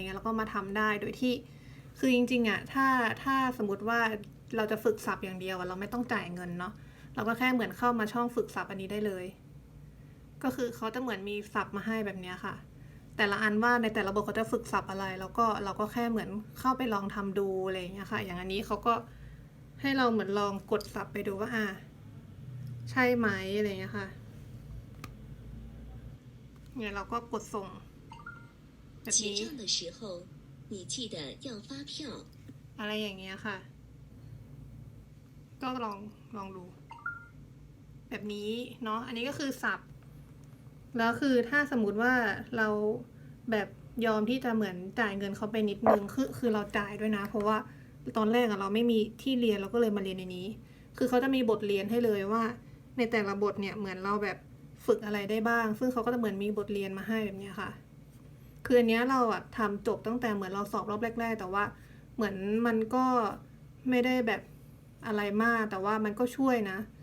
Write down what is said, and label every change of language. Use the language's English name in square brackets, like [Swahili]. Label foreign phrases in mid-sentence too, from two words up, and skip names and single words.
[Thai] เงี้ยแล้วก็มาทำได้โดยที่คือจริงๆอ่ะถ้าสมมติว่าเราจะฝึกศัพท์อย่างเดียวเราไม่ต้องจ่ายเงินเนาะเราก็แค่เหมือนเข้ามาช่องฝึกศัพท์อันนี้ได้เลยก็คือเขาจะเหมือนมีศัพท์มาให้แบบเนี้ยค่ะแต่ละอันว่าในแต่ละบทเขาจะฝึกศัพท์อะไรแล้วก็เราก็แค่เหมือนเข้าไปลองทำดูอะไรอย่างเงี้ยค่ะอย่างอันนี้เขาก็ให้เราเหมือนลองกดศัพท์ไปดูว่าใช่ไหมอะไรเงี้ยค่ะเนี่ยเราก็กดส่งแบบ [Chinese] 结 [Thai] นี้ [Chinese] 账的时候，你记得要发票。 [Thai] อะไรอย่างเงี้ยค่ะก็ลองดูแบบนี้เนาะอันนี้ก็คือศัพท์แล้วคือถ้าสมมุติว่าเราแบบยอมที่จะ เหมือนจ่ายเงินเขาไปนิดนึงคือเราจ่ายด้วยนะเพราะว่าตอนแรกอะเราไม่มีที่เรียนเราก็เลยมาเรียนในนี้คือเขาจะมีบทเรียนให้เลยว่าในแต่ละบทเนี่ยเหมือนเราแบบฝึกอะไรได้บ้างซึ่งเขาก็จะเหมือนมีบทเรียนมาให้แบบเนี้ยค่ะ คืออันเนี้ยเราอะทำจบตั้งแต่เหมือนเราสอบรอบแรกๆแต่ว่าเหมือนมันก็ไม่ได้แบบอะไรมากแต่ว่ามันก็ช่วยนะ